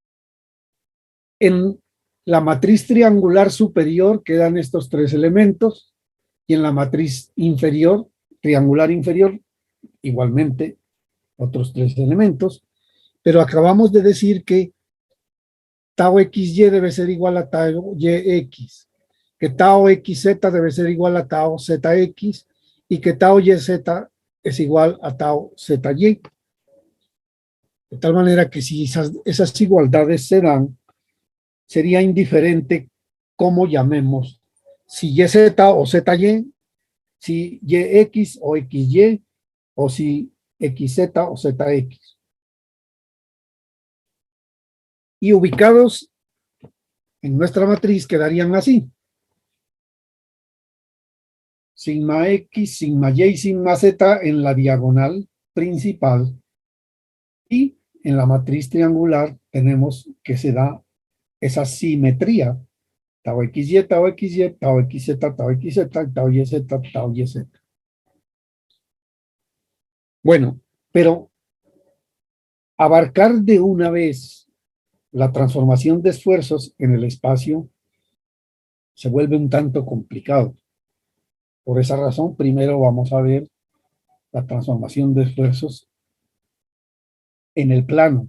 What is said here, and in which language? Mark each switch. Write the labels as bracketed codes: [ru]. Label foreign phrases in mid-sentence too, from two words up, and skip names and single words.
[es] En la matriz triangular superior quedan estos tres elementos y en la matriz inferior, triangular inferior, igualmente otros tres elementos, pero acabamos de decir que tau xy debe ser igual a tau yx, que tau xz debe ser igual a tau zx y que tau yz es igual a tau zy. De tal manera que si esas igualdades se dan, sería indiferente cómo llamemos, si yz o zy, si yx o xy, o si xz o zx. Y ubicados en nuestra matriz quedarían así. Sigma x, sigma y, sigma z en la diagonal principal. Y en la matriz triangular tenemos que se da esa simetría. Tau xy, tau xy, tau xz, tau xz, tau yz, tau yz. Bueno, pero abarcar de una vez la transformación de esfuerzos en el espacio se vuelve un tanto complicado. Por esa razón, primero vamos a ver la transformación de esfuerzos en el plano.